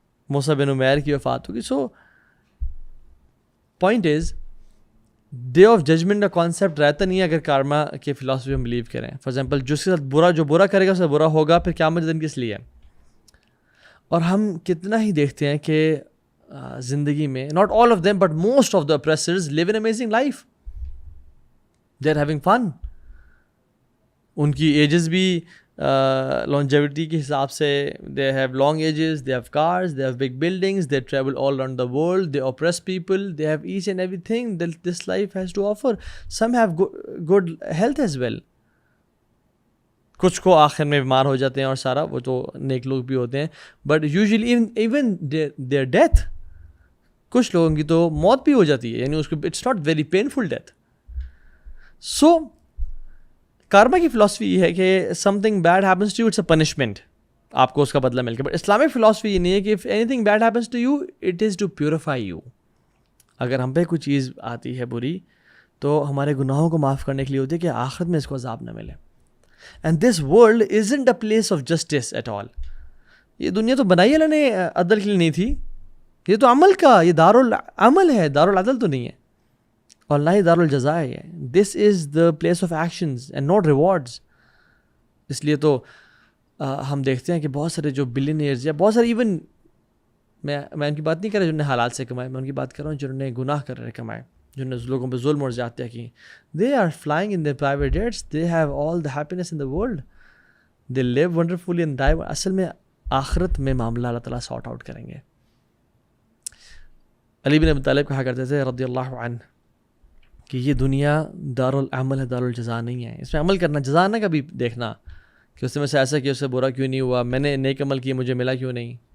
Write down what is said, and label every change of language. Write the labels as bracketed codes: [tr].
[ur] موسیٰ بن عمیر کی وفات ہو گئی. [en] so point is day of judgment [ur] کا کانسیپٹ رہتا نہیں ہے اگر کارما کے فلاسفی میں بلیو کریں. فار ایگزامپل جس کے ساتھ جو برا کرے گا اس سے برا ہوگا. پھر قیامت کے دن کس لیے؟ اور ہم کتنا ہی دیکھتے ہیں کہ زندگی میں [en] not all of them but most of the oppressors live an amazing life. They're having fun. [ur] ان کی ایجز بھی [en] longevity [ur] کے حساب سے [en] they have long ages, they have cars, they have big buildings, they travel all around the world, they oppress people, they have each and everything that this life has to offer. Some have good health as well. [ur] کچھ کو آخر میں بیمار ہو جاتے ہیں اور سارا وہ تو نیک لوگ بھی ہوتے ہیں. [en] but usually even their death [ur] کچھ لوگوں کی تو موت بھی ہو جاتی ہے. یعنی اس کو [en] It's not very painful death. So [ur] کارما کی فلاسفی یہ ہے کہ [en] Something bad happens to you it's a punishment. [ur] آپ کو اس کا بدلہ مل گیا. [en] but Islamic philosophy [ur] یہ نہیں ہے کہ [en] If anything bad happens to you it is to purify you. [ur] اگر ہم پہ کوئی چیز آتی ہے بری تو ہمارے گناہوں کو معاف کرنے کے لیے ہوتی ہے کہ آخرت میں اس کو عذاب نہ ملے. [en] And this world isn't a place of justice at all. [ur] یہ دنیا تو بنائی اللہ نے عدل کے لیے نہیں تھی. یہ تو عمل کا، یہ دارالعمل ہے، دارالعدل تو نہیں ہے اور نہ ہی دارالجزا ہے. [en] This is the place of actions and not rewards. [ur] اس لیے تو ہم دیکھتے ہیں کہ بہت سارے جو بلینئرز یا بہت سارے ایون میں ان کی بات نہیں کر رہا جنہوں نے حلال سے کمائے، میں ان کی بات کر رہا ہوں جنہوں نے گناہ کر رہے کمائے، جنہوں نے لوگوں پہ ظلم اور زیادتیاں کی. [en] They are flying in their private jets. They have all the happiness in the world. They live wonderfully and die. [ur] اصل میں آخرت میں معاملہ اللہ تعالیٰ سارٹ آؤٹ کریں گے. علی بن ابی طالب کہا کرتے تھے رضی اللہ عنہ کہ یہ دنیا دارالعمل ہے، دارالجزا نہیں ہے. اس میں عمل کرنا، جزا نہ کبھی دیکھنا کہ اس میں سے ایسا کیا، اس سے برا کیوں نہیں ہوا، میں نے نیک عمل کیا مجھے ملا کیوں نہیں.